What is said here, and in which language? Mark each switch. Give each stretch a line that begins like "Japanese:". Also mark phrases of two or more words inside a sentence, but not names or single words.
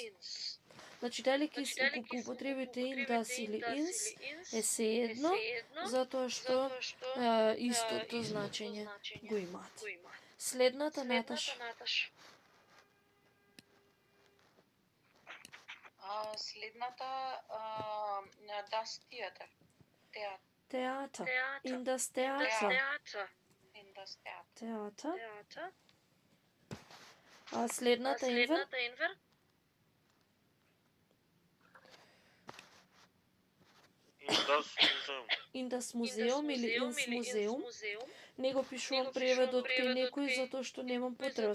Macedonian: Значи, дали ќе го употребите индас или инс е сеедно, затоа што истото значење го имаат. Следната, Наташа.
German: Следната Das Theater.
Macedonian: Театар. Индас театар.
German: Инdas Theater.
Macedonian: Театар. А следната, Енвер. Индас музеум или инс музеум. Не го пишувам преведот кај некој затоа што немам потреба.